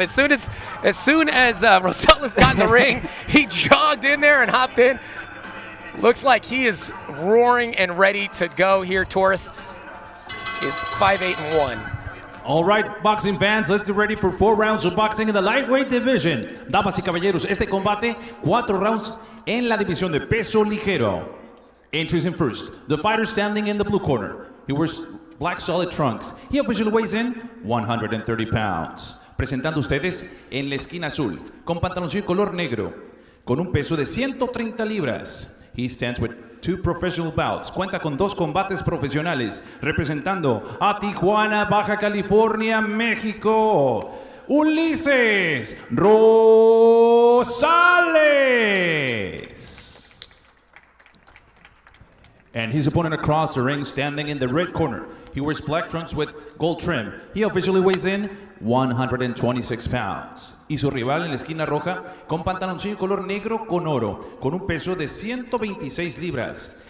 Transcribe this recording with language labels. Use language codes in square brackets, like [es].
[en] As soon as Rosales got in the ring, he jogged in there and hopped in. Looks like he is roaring and ready to go here. Torres is 5-8-1. All right, boxing fans, let's get ready for 4 rounds of boxing in the lightweight division. [es] Damas y caballeros, este combate, 4 rounds en la división de peso ligero. [en] Introducing first, the fighter standing in the blue corner. He wears black solid trunks. He officially weighs in 130 pounds. [es] Presentando ustedes en la esquina azul, con pantaloncillo color negro, con un peso de 130 libras. [en] He stands with 2 professional bouts. [es] Cuenta con 2 combates profesionales. Representando a Tijuana, Baja California, México, Ulises Rosales. [en] And his opponent across the ring, standing in the red corner. He wears black trunks with gold trim. He officially weighs in 126 pounds. [es] Y su rival en la esquina roja, con pantaloncillo color negro con oro, con un peso de 126 libras.